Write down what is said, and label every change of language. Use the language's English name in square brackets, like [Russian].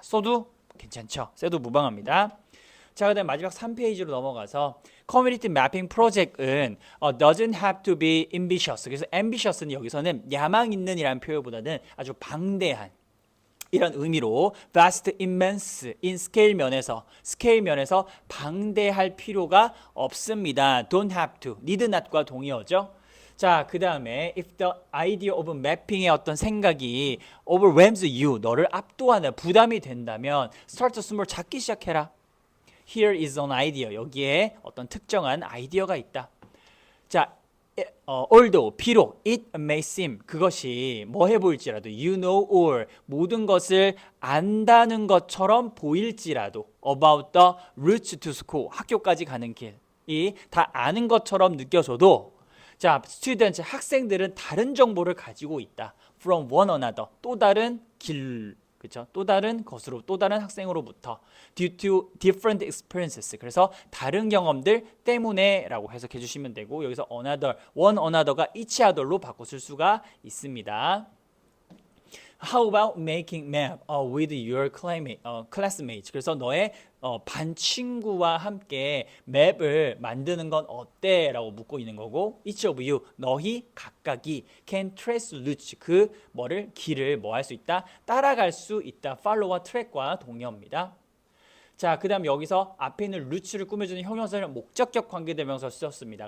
[Korean] 써도 괜찮죠? 써도 무방합니다. 자, 그다음 마지막 3페이지로 넘어가서 커뮤니티 매핑 프로젝트는 [English] doesn't have to be ambitious. [Korean] 그래서 ambitious는 여기서는 야망 있는이라는 표현보다는 아주 방대한 이런 의미로 vast, immense, in 스케일 면에서 방대할 필요가 없습니다. [English] don't have to, need not [Korean] 과 동의어죠. 자, 그 다음에 [English] if the idea of mapping [Korean] 의 어떤 생각이 [English] overwhelms you, [Korean] 너를 압도하는 부담이 된다면 [English] start small, [Korean] 작기 시작해라. [English] Here is an idea, [Korean] 여기에 어떤 특정한 아이디어가 있다. 자, although, 비록 [English] it may seem, [Korean] 그것이 뭐해 보일지라도 [English] you know all, [Korean] 모든 것을 안다는 것처럼 보일지라도 [English] about the route to school, [Korean] 학교까지 가는 길이 다 아는 것처럼 느껴져도 자, students, 학생들은 다른 정보를 가지고 있다. [English] from one another, [Korean] 또 다른 길, 그렇죠? 또 다른 것으로, 또 다른 학생으로부터 [English] due to different experiences, [Korean] 그래서 다른 경험들 때문에라고 해석해 주시면 되고 여기서 another, one another가 each other로 바꿔 쓸 수가 있습니다. [English] How about making map with your classmates? [Korean] 그래서 너의 반 친구와 함께 맵을 만드는 건 어때? 라고 묻고 있는 거고 [English] each of you, [Korean] 너희 각각이 [English] can trace routes, [Korean] 그 뭐를 길을 뭐 할 수 있다? 따라갈 수 있다. follow와 track과 동의어입니다. 자, 그 다음 여기서 앞에 있는 route를 꾸며주는 형용사를 목적격 관계대명사 썼습니다.